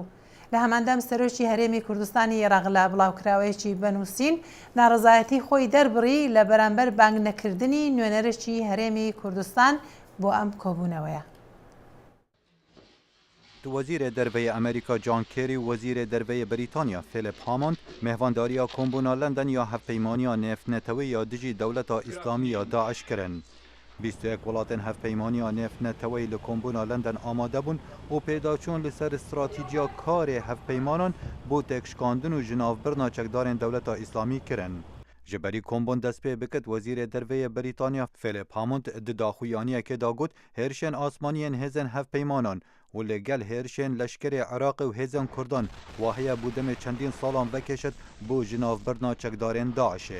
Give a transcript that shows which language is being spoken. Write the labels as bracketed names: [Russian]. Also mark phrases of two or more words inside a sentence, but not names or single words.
[Central Kurdish] لە هەماندەم سەرۆکی هەرێمی کوردستانی عێراق لە بڵاوکراوەیەکی بنووسین ناڕزایەتی خۆی دەربڕی لە بەرامبەر بانگ نەکردنی نوێنەرێکی هەرێمی کوردستان بۆ ئەم کۆبوونەوەیە. [Kurdish] وزیر دەربەی ئەمریکا جان کێری و وەزیرە دەربەی بریتانیا فیلیپ هامۆند مێهوانداریە کۆمبوونا لەندەن یا هەفپەیمانیا نێفتنەتەوەی یا دژی دەوڵەتە ئیسلامی یا داعش کرن. 21 وڵاتên hevpeymaniya nêfneteweyî li Kombûna London amade bûn û pêdaçûn li ser stratîjiya karê hevpeymanan bû têkşikandin û ji navbirna çekdarên dewleta îslamî kirin. Ji berî kombûn dest pê bikit Wezîrê Derveyê Brîtanya Philip Hammond di daxuyaniyekê da got hêrişên asmaniyên hêzên hevpeymanan û lê gel hêrişên leşkerê Iraqê û hêzên Kurdan wahiye bû demê çendîn salan vekêşit bû ji navbirna çekdarên Daişê.